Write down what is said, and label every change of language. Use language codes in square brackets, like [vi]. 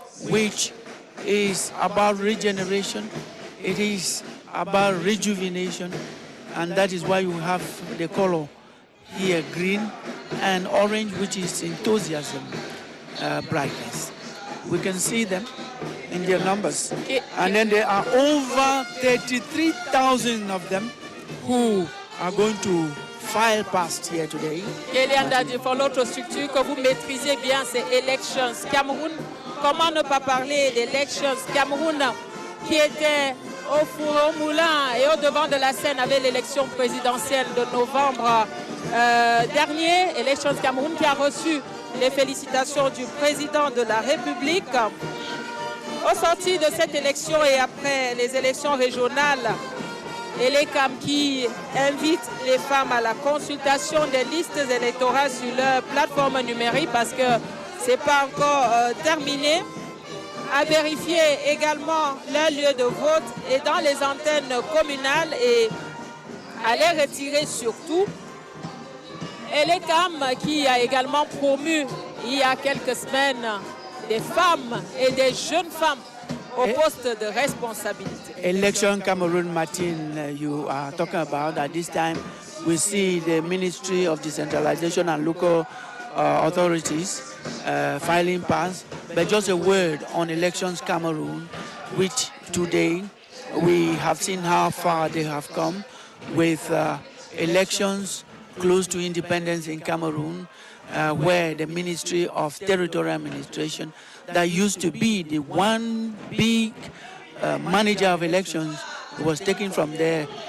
[en] which is about regeneration, it is about rejuvenation, and that is why you have the color here green and orange, which is enthusiasm, brightness. We can see them in their numbers. And then there are over 33,000 of them who are going to file past here today. [fr] Pour l'autre structure que vous maîtrisez bien, c'est Elections Cameroun. Comment ne pas parler d'Elections Cameroun qui était au four au moulin et au devant de la scène avec l'élection présidentielle de novembre dernier. Elections Cameroun qui a reçu les félicitations du président de la République. Au sorti de cette élection et après les élections régionales, et les CAM qui invitent les femmes à la consultation des listes électorales sur leur plateforme numérique parce que ce n'est pas encore terminé, à vérifier également leur lieu de vote et dans les antennes communales et à les retirer surtout. Et les CAM qui a également promu il y a quelques semaines des femmes et des jeunes femmes au poste de responsabilité. [en] Election Cameroon, Martin, you are talking about at this time. We see the Ministry of Decentralization and Local Authorities filing pass. But just a word on Elections Cameroon, which today we have seen how far they have come with elections close to independence in Cameroon, where the Ministry of Territorial Administration, that used to be the one big manager of elections, was taken from there.